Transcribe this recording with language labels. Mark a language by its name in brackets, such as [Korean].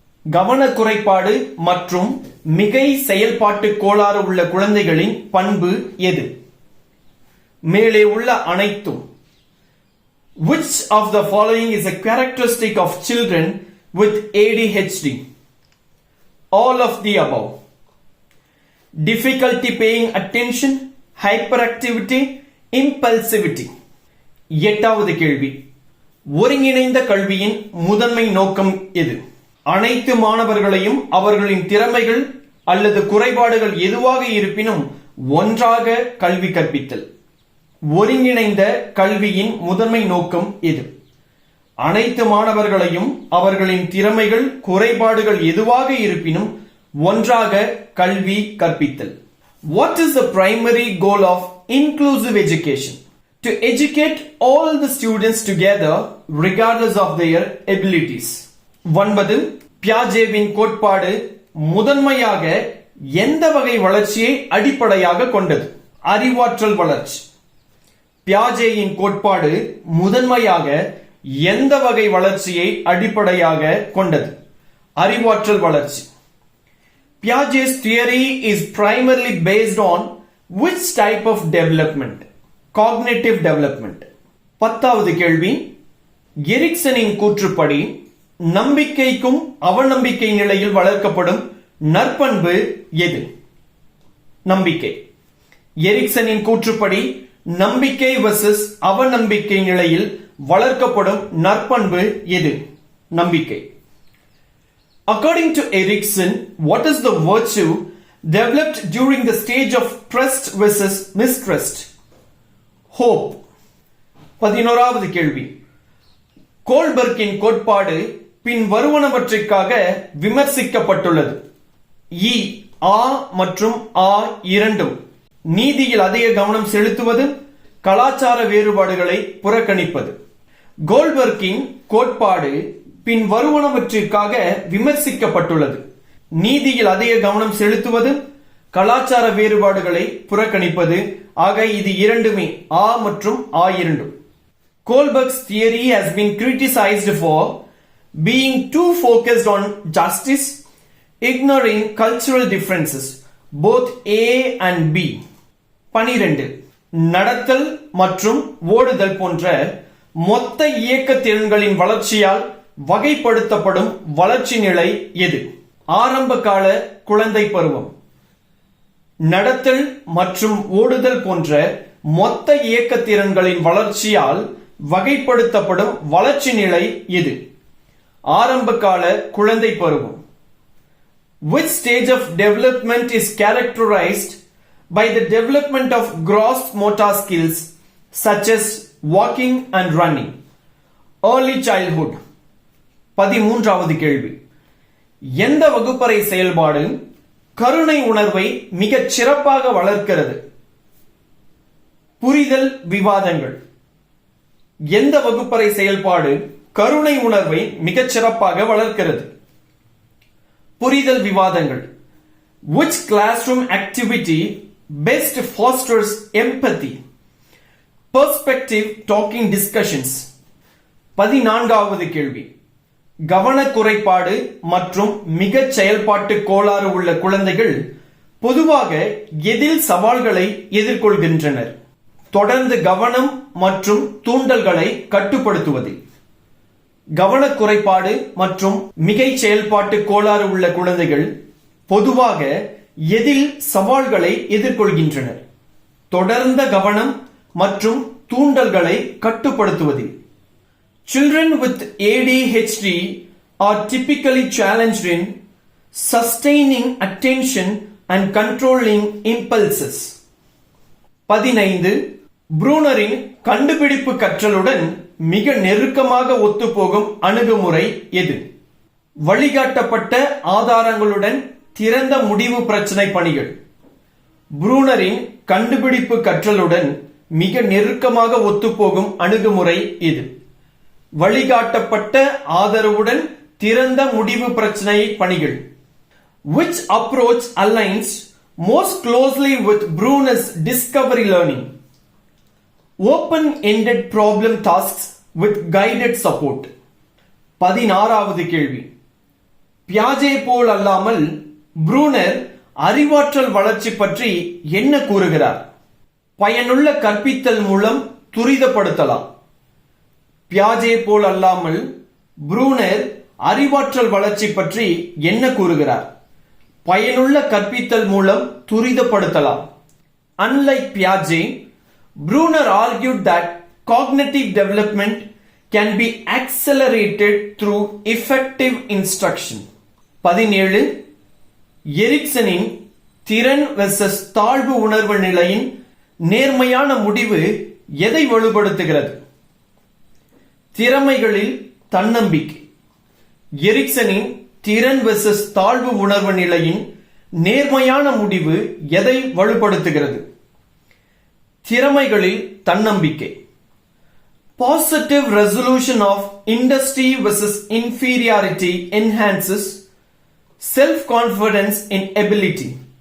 [Tamil] கவன குறைபாடு மற்றும் மிகை செயல்பாட்டு கோளாறு உள்ள குழந்தைகளின் பண்பு எது? மேலே உள்ள அனைத்தும். [English] Which of the following is a characteristic of children with ADHD? All of the above. Difficulty paying attention, hyperactivity, impulsivity. [Tamil] எட்டாவது கேள்வி, ஒருங்கிணைந்த கல்வியின் முதன்மை நோக்கம் எது? அனைத்து மாணவர்களையும் அவர்களின் திறமைகள் அல்லது குறைபாடுகள் எதுவாக இருப்பினும் ஒன்றாக கல்வி கற்பித்தல். ஒருங்கிணைந்த கல்வியின் முதன்மை நோக்கம் எது? அனைத்து மாணவர்களையும் அவர்களின் திறமைகள் குறைபாடுகள் எதுவாக இருப்பினும் ஒன்றாக கல்வி கற்பித்தல். [English] What is the primary goal of inclusive education? To educate all the students together regardless of their abilities. [Tamil] 9. பியாஜேவின் கோட்பாடு முதன்மையாக எந்த வகை வளர்ச்சியை அடிப்படையாக கொண்டது? அறிவாற்றல் வளர்ச்சி. பியாஜேயின் கோட்பாடு முதன்மையாக எந்த வகை வளர்ச்சியை அடிப்படையாக கொண்டது? அறிவாற்றல் வளர்ச்சி. [English] Piaget's theory is primarily based on which type of development? Cognitive development. [Tamil] 10வது கேள்வி, எரிக்சனின் கூற்றுப்படி நம்பிக்கைக்கும் அவநம்பிக்கை நிலையில் வளர்க்கப்படும் நற்பண்பு எது? நம்பிக்கை. எரிக்சனின் கூற்றுப்படி நம்பிக்கை வெர்சஸ் அவநம்பிக்கை நிலையில் வளர்க்கப்படும் நற்பண்பு எது? நம்பிக்கை. [English] According to Erikson, what is the virtue developed during the stage of trust versus mistrust? Hope. [Tamil] 11வது கேள்வி. கோல்பர்க்கின் கோட்பாடு பின் வருவனவற்றிற்காக விமர்சிக்கப்பட்டுள்ளது. இ ஆ மற்றும் ஆ இரண்டும். நீதியில் அதிக கவனம் செலுத்துவது, கலாச்சார வேறுபாடுகளை புறக்கணிப்பது. கோல்பர்க்கின் கோட்பாடு பின் வருவனவற்றிற்காக விமர்சிக்கப்பட்டுள்ளது. நீதியில் அதிக கவனம் செலுத்துவது, கலாச்சார வேறுபாடுகளை புறக்கணிப்பது. ஆக இது இரண்டுமே ஆ மற்றும் ஆ இரண்டும். [English] Kohlberg's theory has been criticized for being too focused on justice, ignoring cultural differences, both A and B. [Tamil] 12. நடத்தல் மற்றும் ஓடுதல் போன்ற மொத்த இயக்க திறன்களின் வளர்ச்சியால் வகைப்படுத்தப்படும் வளர்ச்சி நிலை எது? ஆரம்ப கால குழந்தை பருவம். நடத்தல் மற்றும் ஓடுதல் போன்ற மொத்த இயக்க திறன்களின் வளர்ச்சியால் வகைப்படுத்தப்படும் வளர்ச்சி நிலை எது? ஆரம்ப கால குழந்தை பருவம். [English] Which stage of development is characterized by the development of gross motor skills such as walking and running? Early childhood. [Tamil] 13வது கேள்வி. எந்த வகுப்பறை செயல்பாடு கருணை உணர்வை மிகச் சிறப்பாக வளர்க்கிறது? புரிதல் விவாதங்கள். எந்த வகுப்பறை செயல்பாடு கருணை உணர்வை மிகச் சிறப்பாக வளர்க்கிறது? புரிதல் விவாதங்கள். [English] Which classroom activity best fosters empathy? Perspective talking discussions. [Tamil] 14வது கேள்வி. கவன குறைபாடு மற்றும் மிகச் செயல்பாட்டு கோளாறு உள்ள குழந்தைகள் பொதுவாக எதில் சவால்களை எதிர்கொள்கின்றனர்? தொடர்ந்து கவனம் மற்றும் தூண்டல்களை கட்டுப்படுத்துவது. கவன குறைபாடு மற்றும் மிகை செயல்பாட்டு கோளாறு உள்ள குழந்தைகள் பொதுவாக எதில் சவால்களை எதிர்கொள்கின்றனர்? தொடர்ந்த கவனம் மற்றும் தூண்டல்களை கட்டுப்படுத்துவதில். [English] Children with ADHD are typically challenged in sustaining attention and controlling impulses. [Tamil] 15. ப்ரூனரின் கண்டுபிடிப்பு கற்றலுடன் மிக நெருக்கமாக ஒத்துப்போகும் அணுகுமுறை எது? வழிகாட்டப்பட்ட ஆதாரங்களுடன் திறந்த முடிவு பிரச்சனை பணிகள். ப்ரூனரின் கண்டுபிடிப்பு கற்றலுடன் மிக நெருக்கமாக ஒத்துப்போகும் அணுகுமுறை எது? வழிகாட்டப்பட்ட ஆதரவுடன் திறந்த முடிவு பிரச்சனை பணிகள். [English] Which approach aligns most closely with Bruner's discovery learning? Open-ended problem tasks with guided support. [Tamil] 16வது கேள்வி. பியாஜே போல் அல்லாமல் ப்ரூனர் அறிவாற்றல் வளர்ச்சி பற்றி என்ன கூறுகிறார்? பயனுள்ள கற்பித்தல் மூலம் துரிதப்படுத்தலாம். பியாஜே போல் அல்லாமல் ப்ரூனர் அறிவாற்றல் வளர்ச்சி பற்றி என்ன கூறுகிறார்? பயனுள்ள கற்பித்தல் மூலம் துரிதப்படுத்தலாம். [English] Unlike Piaget, Bruner argued that cognitive development can be accelerated through effective instruction. [Tamil] 17. எரிக்சனின் திறன் வெர்சஸ் தாழ்வு உணர்வு நிலையின் நேர்மையான முடிவு எதை வலுப்படுத்துகிறது? திறமைகளில் தன்னம்பிக்கை. எரிக்சனின் திறன் வெர்சஸ் தாழ்வு உணர்வு நிலையின் நேர்மையான முடிவு எதை வலுப்படுத்துகிறது? திறமைகளில் தன்னம்பிக்கை. [English] Positive resolution of industry versus inferiority enhances self-confidence in ability.